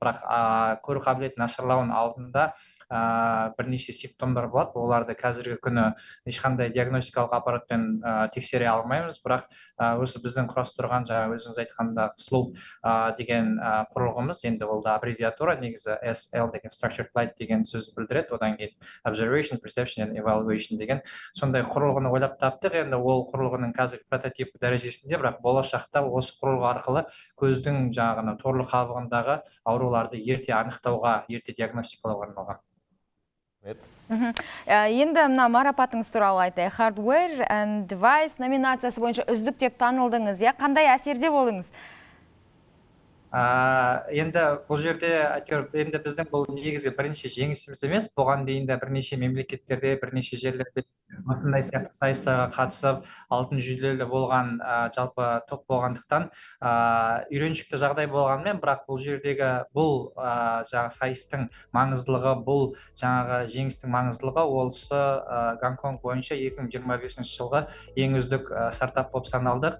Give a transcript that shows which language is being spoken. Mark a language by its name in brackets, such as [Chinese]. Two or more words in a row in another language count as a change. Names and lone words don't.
[Kazakh] Бірақ көру қабілетінің нашарлауының алдында бірнеше симптомдар болады. Оларды қазіргі күні ешқандай диагностикалық аппаратпен тексере алмаймыз, бірақ осы біздің құрастырған жаңа өзіңіз айтқанда slope деген құрылғымыз, енді ол да аббревиатура, негізі SL деген [English] structured light [Kazakh] деген сөз білдіреді, одан кейін [English] observation, perception and evaluation [Kazakh] деген сондай құрылғыны ойлап таптық. Енді ол құрылғының қазір прототип дәрежесінде, бірақ болашақта осы құрылғы арқылы көздің жаңағы торлы қабығындағы ауруларды ерте анықтауға, ерте диагностикалауға арналған. Енді мына марапатыңыз туралы айтайық. [English] Hardware and Device [Kazakh] номинациясы бойынша үздік деп танылдыңыз. Қандай әсерде болдыңыз? Енді бұл жерде енді біздің бұл негізі бірінші жеңісіміз емес, бұған дейін де бірнеше мемлекеттерде, бірнеше жерлерде осындай сияқты сайыстарға қатысып, алтын жүлделі болған жалпы топ болғандықтан үйреншікті жағдай болғанмен, бірақ бұл жердегі бұл жаңағы сайыстың маңыздылығы, бұл жаңағы жеңістің маңыздылығы осы Гонконг бойынша 2025 жылғы ең үздік стартап болып саналдық.